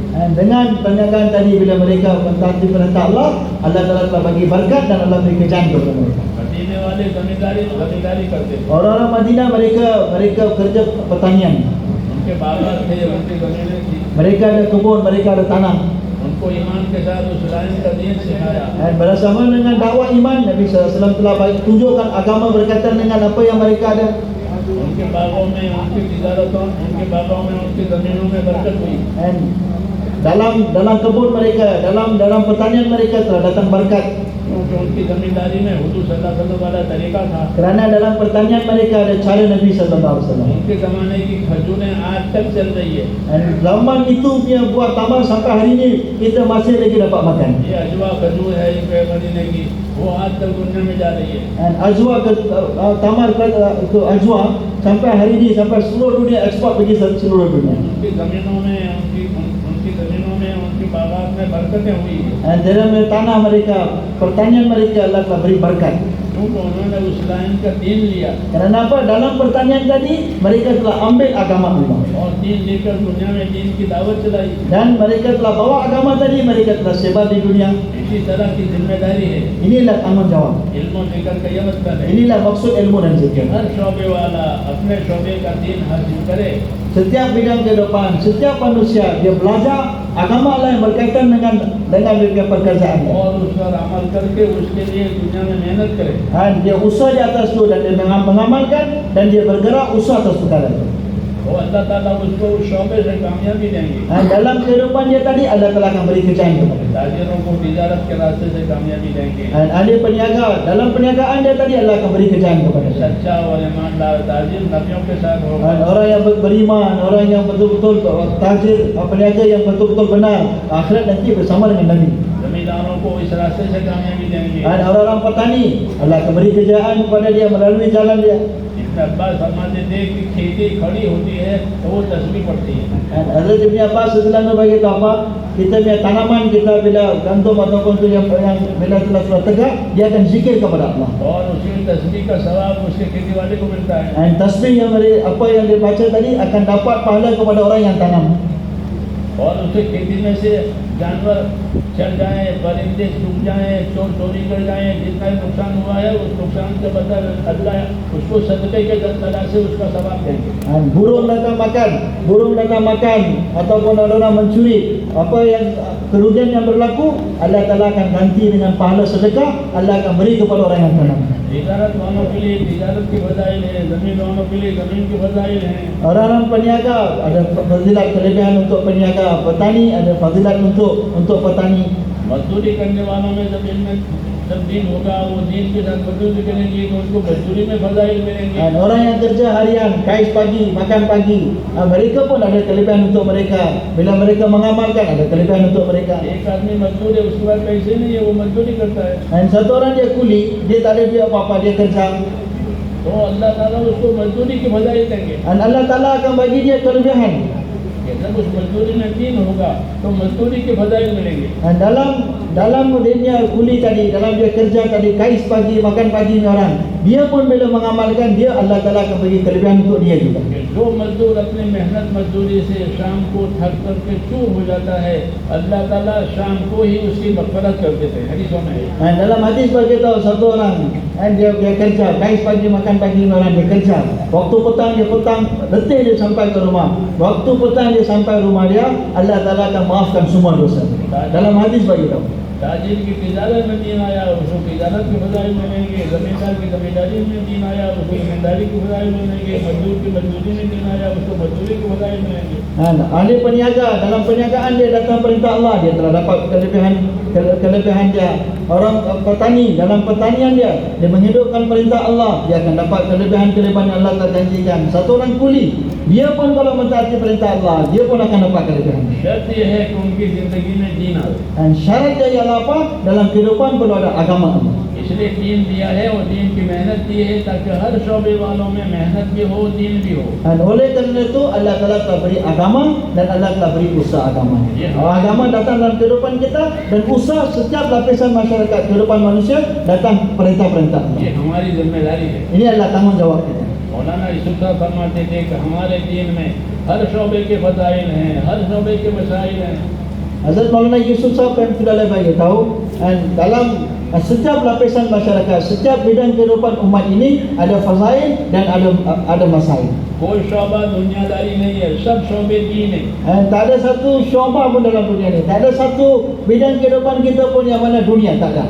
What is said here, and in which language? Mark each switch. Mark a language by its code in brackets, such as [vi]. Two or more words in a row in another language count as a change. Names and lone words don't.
[ms] Dan dengan perniagaan tadi, bila mereka mentaati perintah Allah, Allah Taala telah bagi berkat dan Allah beri kerjaan kepada mereka. [ur] مدینے والے زمینداری کرتے تھے. [ms] Orang-orang Madinah mereka kerja pertanian. [ur] ان کے باغات تھے، ان کی زمینیں تھی. [ms] Mereka ada kebun, mereka ada tanah. [ur] ان کو ایمان کے ساتھ اس لائن کا دین سکھایا. [ms] Dan bersama dengan dakwah iman, Nabi [ar] صلى الله عليه وسلم [ms] telah tunjukkan agama berkaitan dengan apa yang mereka ada. [ur] ان کے باغوں میں، ان کی تجارتوں، ان کے باغوں میں، ان کی زمینوں میں برکت ہوئی. [ms] Dan dalam kebun mereka, dalam pertanian mereka telah datang berkat. [ur] کیونکہ ان کی زمینداری میں حضور [ar] صلى الله عليه وسلم [ur] والا طریقہ تھا. [ms] Kerana dalam pertanian mereka ada cara Nabi [ar] صلى الله عليه وسلم. [ur] ان کے زمانے کی کھجوریں آج تک چل رہی ہے. [ms] Dan zaman itu punya buah tambah sampai hari ini kita masih lagi dapat makan. [ur] یہ عجوہ کھجور ہے ان کے مدینے کی، وہ آج تک دنیا میں جا رہی ہے. [ms] Dan tamar itu ajwa sampai hari ini, sampai seluruh dunia ekspor pergi seluruh dunia. [ur] ان کی زمینوں میں، ان کی باغات میں برکتیں ہوئی ہے. [ms] Dan dalam tanah mereka, pertanian mereka Allah telah beri berkat. [ur] کیونکہ انہوں نے اس لائن کا دین لیا [ms] Kerana apa? Dalam pertanian tadi mereka telah ambil agama Allah. [ur] اور دین لے کر دنیا میں دین کی دعوت چلائی. [ms] Dan mereka telah bawa agama tadi, mereka telah sebar di dunia. [ur] اسی طرح کی ذمہ داری ہے. [ms] Inilah tanggungjawab. [ur] علم اور ذکر کا یہ مطلب ہے [ms] Inilah maksud ilmu dan zikir. [ur] ہر شعبے والا اپنے شعبے کا دین حاصل کرے. [ms] Setiap bidang kehidupan, setiap manusia dia belajar agama Allah yang berkaitan dengan pekerjaan. [ur] اور اس پر عمل کر کے اس کے لیے دنیا میں محنت کرے. [ms] Dan dia usaha di atas itu, dan dia mengamalkan, dan dia bergerak usaha atas perkara itu. [ur] تو اللہ تعالیٰ اس کو اس شعبے سے کامیابی دیں گے. [ms] Dan dalam kehidupan dia tadi Allah Taala akan beri kerjaan kepada dia. [ur] تاجروں کو تجارت کے راستے سے کامیابی دیں گے. [ms] Dan ahli peniaga, dalam perniagaan dia tadi Allah akan beri kerjaan kepada dia. [ur] سچا اور ایماندار تاجر نبیوں کے ساتھ ہوگا. [ms] Dan orang yang beriman, orang yang betul-betul tajir, peniaga yang betul-betul benar, akhirat nanti bersama dengan Nabi. [ur] زمینداروں کو اس راستے سے کامیابی دیں گے. [ms] Dan orang-orang petani, Allah akan beri kejayaan kepada dia melalui jalan dia. [ur] ابن عباس فرماتے تھے کہ کھیتی کھڑی ہوتی ہے تو وہ تسبیح پڑھتی ہے. [ms] Dan Hazrat Ibn Abbas [ar] رضي الله عنه [ms] bagi apa? Kita punya tanaman kita bila gandum ataupun tu yang bila telah tegak, dia akan zikir kepada Allah. [ur] اور اسی تسبیح کا ثواب اس کے کھیتی والے کو ملتا ہے. [ms] Dan tasbih yang apa yang dia baca tadi akan dapat pahala kepada orang yang tanam. [ur] اور اس کے کھیتی میں سے جانور چل جائے، پرندے ڈوب جائے، چور چوری کر جائے، جتنا بھی نقصان ہوا ہے اس نقصان کے بدلے اللہ اس کو صدقے کے ذریعے سے اس کا ثواب دیں گے. [ms] Burung datang makan ataupun orang mencuri, apa yang kerugian yang berlaku, Allah Taala akan ganti dengan pahala sedekah, Allah akan beri kepada orang yang tanam. [ur] تجارت والوں کے لیے تجارت کی فضائل ہے، زمین والوں کے لیے زمین کی فضائل ہے. [ms] Orang-orang peniaga ada fadilat kelebihan untuk peniaga, petani ada fadilat untuk petani. [ur] مزدوری کرنے والوں میں زمین میں جب دن ہوگا وہ دن کے ساتھ مزدوری کریں گے تو ان کو مزدوری میں فضائل ملیں گے. [ms] Dan orang yang kerja harian, kais pagi, makan pagi, mereka pun ada kelebihan untuk mereka. Bila mereka mengamalkan, ada kelebihan untuk mereka. [ur] ایک آدمی مزدور ہے اس کے بعد پیسے نہیں ہے وہ مزدوری کرتا ہے [ms] Dan satu orang dia kuli, dia tak ada duit apa-apa, dia kerja. [ur] تو اللہ تعالیٰ اس کو مزدوری کی فضائل دیں گے. [ms] Dan Allah Taala akan bagi dia kelebihan. [ur] جب اس مزدوری میں دن ہوگا تو مزدوری کے فضائل ملیں گے. [ms] Dan dalam dia kuli tadi, dalam dia kerja tadi, kais pagi, makan pagi ni orang, dia pun bila mengamalkan, dia Allah Taala akan bagi kelebihan untuk dia juga. [ur] جو مزدور اپنی محنت مزدوری سے شام کو تھک کر کے چور ہو جاتا ہے، اللہ تعالیٰ شام کو ہی اس کی مغفرت کر دیتے ہیں. حدیثوں میں ہے. [ms] Dan dalam hadis berkata satu orang, dia kerja, kais pagi, makan pagi ni orang, dia kerja. Waktu petang, letih dia sampai ke rumah. Waktu petang dia sampai rumah dia, Allah Taala akan maafkan semua dosa. Dalam hadis berkata. [ur] تاجر کی تجارت میں دن آیا اس کو تجارت کی فضائل ملیں گے، زمیندار کی زمینداری میں دن آیا اس کو زمینداری کی فضائل ملیں گے، مزدور کی مزدوری میں دن آیا اس کو مزدوری کی فضائل ملیں گے. [ms] Ahli peniaga, dalam perniagaan dia datang perintah Allah, dia telah dapat kelebihan dia. Orang petani, dalam pertanian dia menghidupkan perintah Allah, dia akan dapat kelebihan yang Allah telah janjikan. Satu orang kuli, dia pun kalau mentaati perintah Allah, dia pun akan dapat kelebihan. [ur] شرط یہ ہے کہ ان کی زندگی میں دین آئے. [ms] Dan syarat dia ialah apa? Dalam kehidupan perlu ada agama. [ur] اس لیے دین دیا ہے اور دین کی محنت دی ہے تاکہ ہر شعبے والوں میں محنت بھی ہو، دین بھی ہو. [ms] Dan oleh kerana itu Allah Taala telah beri agama dan Allah telah beri usaha agama. Agama datang dalam kehidupan kita dan usaha setiap lapisan masyarakat kehidupan manusia datang perintah-perintah. [ur] یہ ہماری ذمہ داری ہے. [ms] Ini adalah tanggungjawab kita. [ur] مولانا یوسف صاحب فرماتے تھے کہ ہمارے دین میں ہر شعبے کے فضائل ہیں، ہر شعبے کے مسائل ہیں. [ms] Hazrat Maulana Yusuf Sahab kan sudah bagi tahu, dan dalam setiap lapisan masyarakat, setiap bidang kehidupan umat ini ada fazail dan ada masail. [ur] کوئی شعبہ دنیاداری نہیں ہے، سب شعبے دین ہے. [ms] Tak ada satu syobah pun dalam dunia ni. Tak ada satu bidang kehidupan kita pun yang mana dunia tak ada.